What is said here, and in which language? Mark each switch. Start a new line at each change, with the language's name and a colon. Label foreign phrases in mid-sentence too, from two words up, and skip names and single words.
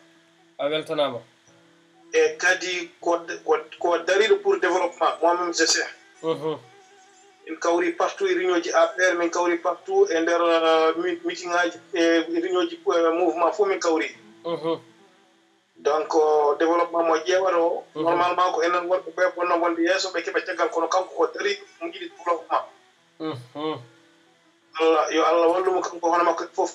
Fula: a weltanama e kadi ko dariɗo
French: pour développement moi-même je sais
Fula: min kawri partout e réunion ji APR min kawri partout e nder meeting ngaji e réunion ji mouvement fof min kawri donc développement mo ƴeewata o normalement ko enen wonɓe ɓe bonno wonde yeeso ɓe keɓa caggal kono kanko ko dariɗo mo yiɗi développement yo Allah wallumo kanko hono makko fof